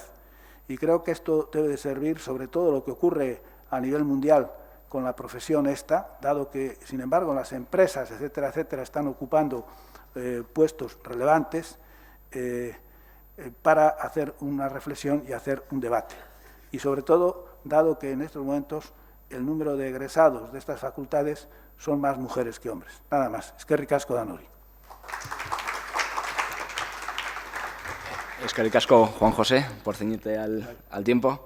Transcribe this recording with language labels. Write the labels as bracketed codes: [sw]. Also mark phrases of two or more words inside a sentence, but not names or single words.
[es] Y creo que esto debe de servir sobre todo lo que ocurre a nivel mundial con la profesión esta, dado que, sin embargo, las empresas, etcétera, etcétera, están ocupando puestos relevantes para hacer una reflexión y hacer un debate. Y sobre todo, dado que en estos momentos el número de egresados de estas facultades son más mujeres que hombres. Nada más. [eu] Eskerrik asko danori. Eskerrik asko, [es] Juan José, por ceñirte al tiempo.